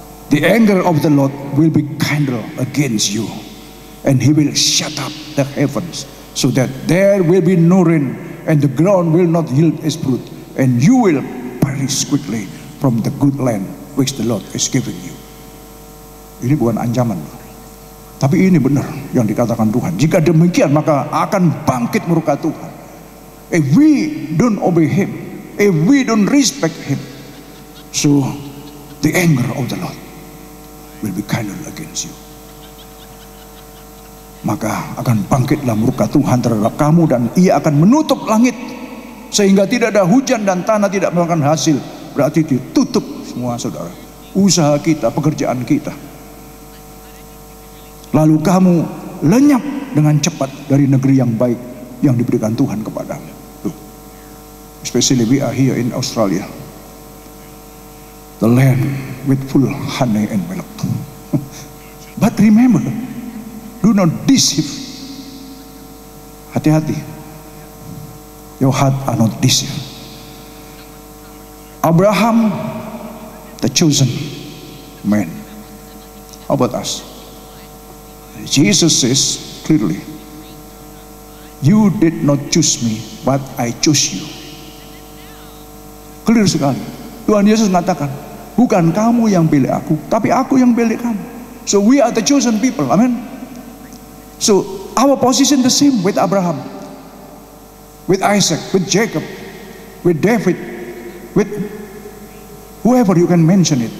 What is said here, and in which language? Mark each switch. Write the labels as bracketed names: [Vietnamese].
[English] the anger of the Lord will be kindled against you, and he will shut up the heavens, so that there will be no rain, and the ground will not yield its fruit, and you will perish quickly from the good land which the Lord is giving you. [Indonesian] Ini bukan ancaman, tapi ini benar yang dikatakan Tuhan. Jika demikian, maka akan bangkit murka Tuhan. [English] If we don't obey him, if we don't respect him, so the anger of the Lord will be kindled against you. [Indonesian] Maka akan bangkitlah murka Tuhan terhadap kamu, dan ia akan menutup langit sehingga tidak ada hujan dan tanah tidak melakukan hasil. Berarti ditutup semua, saudara, usaha kita, pekerjaan kita. Lalu kamu lenyap dengan cepat dari negeri yang baik yang diberikan Tuhan kepadamu. Tuh. [English] Especially we are here in Australia, the land with full honey and milk. But remember, do not deceive. [Indonesian] Hati-hati, [English] your heart are not deceived. Abraham, the chosen man. How about us? Jesus says clearly, you did not choose me, but I chose you. [Indonesian] Clear sekali. Tuhan Yesus mengatakan, bukan kamu yang pilih aku, tapi aku yang pilih kamu. [English] So we are the chosen people. Amen. So our position the same with Abraham, with Isaac, with Jacob, with David, with whoever you can mention it.